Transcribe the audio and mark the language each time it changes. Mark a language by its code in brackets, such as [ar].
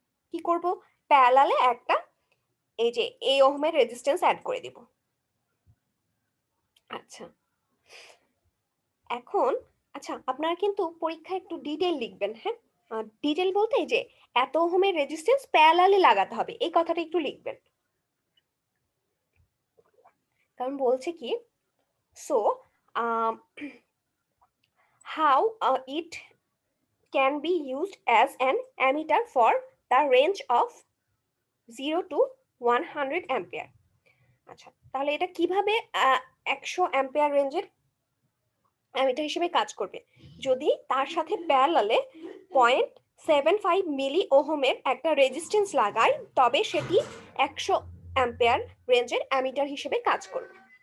[bn] কি করব, প্যারালালে একটা এই যে এই ওহমের রেজিস্ট্যান্স অ্যাড করে দিব। আচ্ছা, এখন আচ্ছা আপনারা কিন্তু পরীক্ষায় একটু ডিটেল লিখবেন। হ্যাঁ, ডিটেল বলতে এই যে এত ওহমের রেজিস্ট্যান্স প্যারালালে লাগাতে হবে, এই কথাটা একটু লিখবেন। কারণ বলছে কি, so [en] how it can be used as an ammeter for the range of 0 to 100 ampere। [bn] আচ্ছা, তাহলে এটা কিভাবে 100 অ্যাম্পিয়ার রেঞ্জের অ্যামিটার হিসেবে কাজ করবে, যদি তার সাথে প্যারালালে 0.75 মিলি ওহমের একটা রেজিস্ট্যান্স লাগাই তবে সেটি 100 অ্যাম্পিয়ার রেঞ্জের অ্যামিটার হিসেবে কাজ করবে।